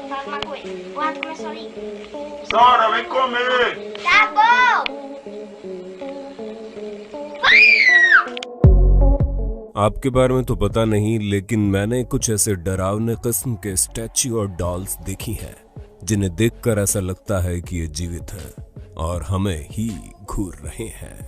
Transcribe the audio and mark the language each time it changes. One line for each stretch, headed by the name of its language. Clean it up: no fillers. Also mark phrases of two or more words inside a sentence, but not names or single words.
Portuguese: magoe. Porra, começou ali. Sora, vem comer! Tá bom!
Hindi: आपके बारे में तो पता नहीं, लेकिन मैंने कुछ ऐसे डरावने किस्म के स्टैच्यू और डॉल्स देखी हैं जिन्हें देखकर ऐसा लगता है कि ये जीवित हैं और हमें ही घूर रहे हैं।